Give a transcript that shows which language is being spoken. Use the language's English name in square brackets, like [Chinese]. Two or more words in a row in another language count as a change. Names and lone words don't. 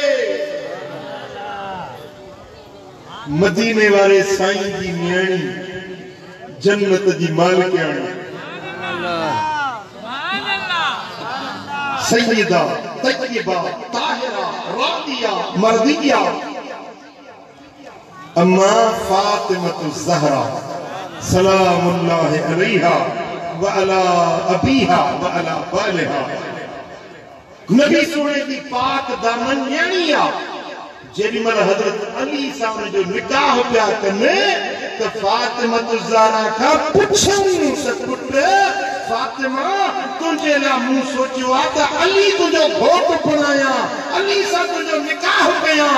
[Sindhi] मदीने वाले साईं जी न्याणी जन्नत जी मालिकाणी सैयदा तय्यबा ताहिरा रादिया मर्दिया अम्मा फातिमा ज़हरा [Arabic] سلام الله عليها وعلى أبيها وعلى بعلها. [Sindhi] नबी सोने की पाक दामन न्याणी आ। जेॾीमहिल हज़रत अली सां जो निकाह पिया कनि त फातिमा ज़हरा खां पुछनि त पुट फातिमा तुंहिंजे लाइ मूं सोचियो आहे त अली तुंहिंजो घोटु बणायां, अली सां तुंहिंजो निकाह कयां।